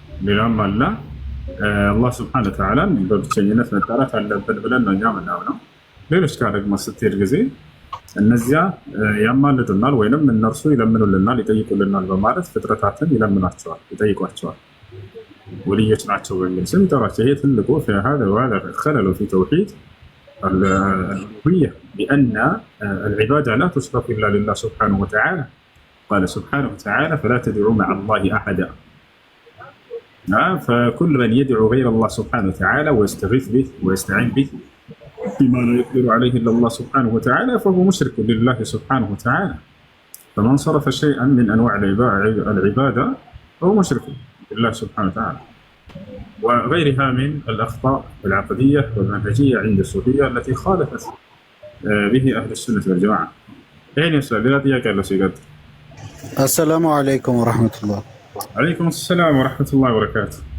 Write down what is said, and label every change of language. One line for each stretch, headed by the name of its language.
Amharic: ሌላም አለ። አላህ Subhanahu Wa Ta'ala በብቸኝነት መጣራት አለብን ብለን ነው እኛ የምናምነው። ሌሎች ጋር ደግሞ ስትሄድ ጊዜ እነዚያ ያማልዱናል ወይንም እነርሱ ይለምኑልናል ይጠይቁልናል በማለት ፍጥረታትን ይለምናቸዋል ይጠይቋቸዋል። ወልዮች ናቸው በሚል ስም ይጠሯቸው። ይሄ ትልቁ
Arabic: خلل في توحيد الألوهية بأن العبادة لا تصرف إلا لله سبحانه وتعالى. قال سبحانه وتعالى فلا تدعوا مع الله أحدا فكل من يدعو غير الله سبحانه وتعالى ويستغيث به ويستعين به بما لا يقدر عليه إلا الله سبحانه وتعالى فهو مشرك لله سبحانه وتعالى. فمن صرف شيئا من أنواع العبادة فهو مشرك لله سبحانه وتعالى، وغيرها من الأخطاء العقدية والمنهجية عند الصوفية التي خالفت به أهل السنة والجماعة. أين يسأل لا
Amharic: ጥያቄ ያለው ሲቀጥል
Arabic: السلام عليكم ورحمة الله. عليكم السلام ورحمة الله وبركاته.